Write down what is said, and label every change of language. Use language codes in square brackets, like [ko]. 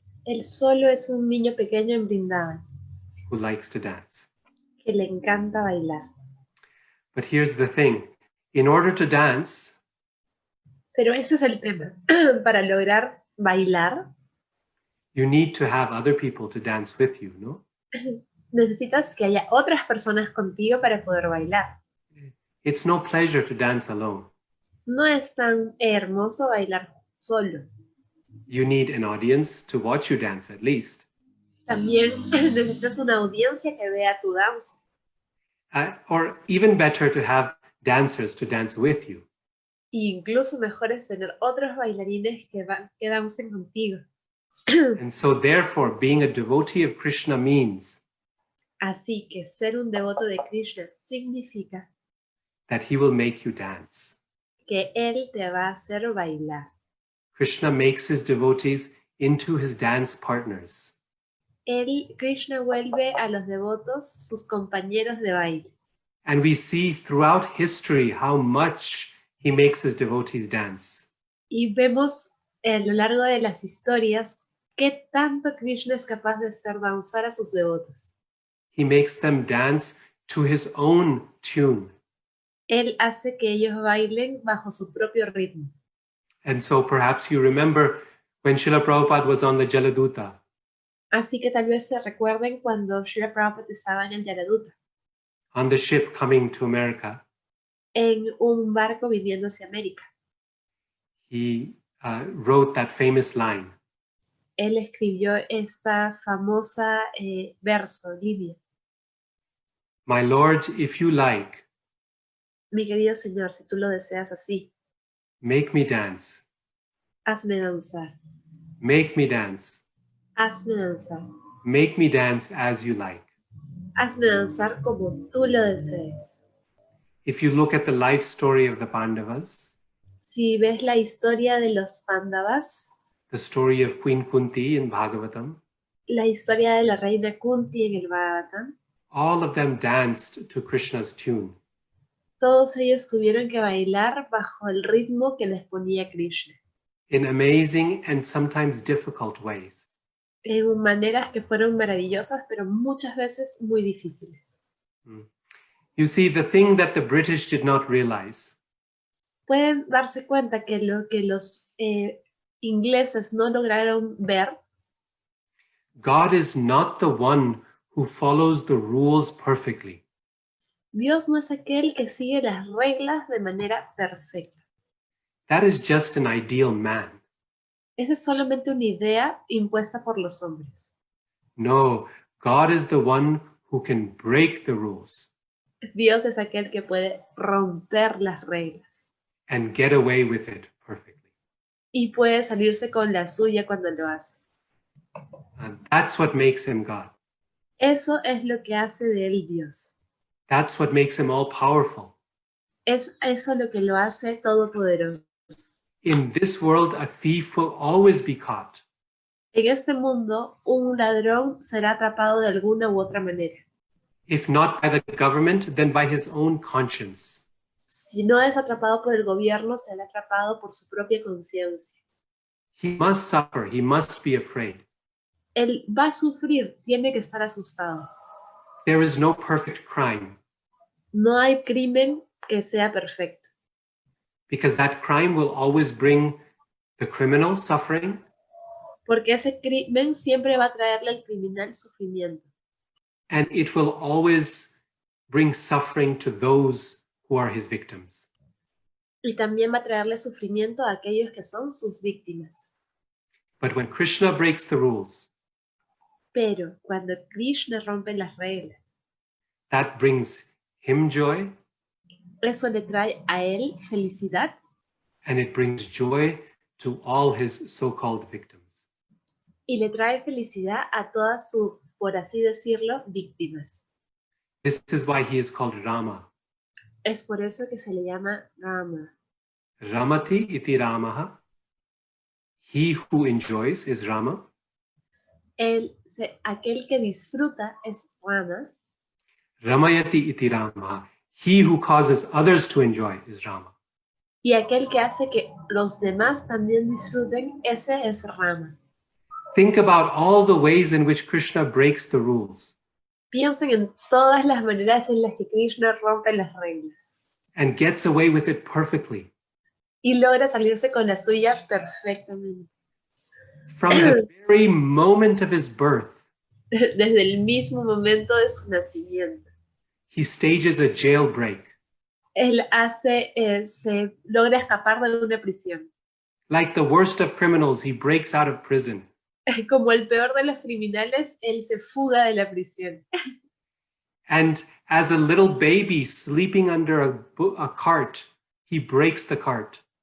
[es] Él solo es un niño pequeño en Vrindavan [en] who likes to dance. [es] que le encanta bailar. [en] But here's the thing, in order to dance, [es] Pero ese es el tema. Para lograr bailar, [en] you need to have other people to dance with you, no? [es] necesitas que haya otras personas contigo para poder bailar. [en] It's no pleasure to dance alone. [es] No es tan hermoso bailar solo. [en] You need an audience to watch you dance at least. [es] También necesitas una audiencia que vea tu danza. [en] Or even better, to have dancers to dance with you. [es] E incluso mejor es tener otros bailarines que dancen contigo. [en] And so therefore, being a devotee of Krishna means [es] Así que ser un devoto de Krishna significa [en] that he will make you dance. [es] que él te va a hacer bailar. [en] Krishna makes his devotees into his dance partners. [es] Krishna vuelve a los devotos sus compañeros de baile. [en] And we see throughout history how much he makes his devotees dance. [es] Y vemos a lo largo de las historias qué tanto Krishna es capaz de hacer danzar a sus devotos. [en] He makes them dance to his own tune. [es] Él hace que ellos bailen bajo su propio ritmo. [en] And so perhaps you remember when Srila Prabhupada was on the Jaladuta. [es] Así que tal vez se recuerden cuando Srila Prabhupada estaba en el Jaladuta, [en] On the ship coming to America, [es] en un barco viniendo hacia América. [en] he wrote that famous line, [es] Él escribió esta famosa verso, línea. [en] "My Lord, if you like, [es] Mi querido Señor, si tú lo deseas así, [en] make me dance, [es] hazme danzar, [en] make me dance, [es] hazme danzar, [en] make me dance as you like." [es] hazme danzar como tú lo desees. [en] If you look at the life story of the Pandavas, [es] Si ves la historia de los Pándavas, [en] the story of Queen Kunti in Bhagavatam, [es] la historia de la reina Kunti en el Bhagavatam, [en] all of them danced to Krishna's tune. [es] todos ellos tuvieron que bailar bajo el ritmo que les ponía Krishna, [en] In amazing and sometimes difficult ways. [es] en maneras que fueron maravillosas, pero muchas veces muy difíciles. [en] You see, the thing that the British did not realize [es] Pueden darse cuenta que lo que los ingleses no lograron ver, [en] God is not the one who follows the rules perfectly. [es] Dios no es aquel que sigue las reglas de manera perfecta. [en] That is just an ideal man. [es] Esa es solamente una idea impuesta por los hombres. [en] No, God is the one who can break the rules [es] Dios es aquel que puede romper las reglas [en] and get away with it perfectly. [es] y puede salirse con la suya cuando lo hace. [en] And that's what makes him God. [es] Eso es lo que hace de él Dios. [en] That's what makes him all powerful. [es] Es eso lo que lo hace todopoderoso. [en] In this world, a thief will always be caught. [es] En este mundo, un ladrón será atrapado de alguna u otra manera. [en] If not by the government, then by his own conscience. [es] Si no es atrapado por el gobierno, será atrapado por su propia conciencia. [en] He must suffer. He must be afraid. [es] Él va a sufrir, tiene que estar asustado. [en] There is no perfect crime, [es] No hay crimen que sea perfecto, [en] because that crime will always bring the criminal suffering [es] porque ese crimen siempre va a traerle al criminal sufrimiento [en] and it will always bring suffering to those who are his victims. [es] y también va a traerle sufrimiento a aquellos que son sus víctimas. [en] But when Krishna breaks the rules, [es] Pero cuando Krishna rompe las reglas, [en] that brings him joy [es] eso le trae a él felicidad [en] and it brings joy to all his so-called victims. [es] y le trae felicidad a todas sus, por así decirlo, víctimas. [en] This is why he is called Rama. [es] Es por eso que se le llama Rama. [sa] Ramati iti Ramaha. [en] He who enjoys is Rama. [es] Aquel que disfruta es Rama. [sa] Ramayati iti Ramaha. [en] He who causes others to enjoy is Rama. [es] Y aquel que hace que los demás también disfruten, ese es Rama. [en] Think about all the ways in which Krishna breaks the rules [es] Piensen en todas las maneras en las que Krishna rompe las reglas [en] and gets away with it perfectly. [es] y logra salirse con la suya perfectamente. [en] From the very moment of his birth, [es] Desde el mismo momento de su nacimiento. [en] he stages a jailbreak. [es] Él se logra escapar de una prisión. [en] Like the worst of criminals, he breaks out of prison. [es] Como el peor de los criminales, él se fuga de la prisión. [en] And as a little baby sleeping under a cart, he breaks the cart.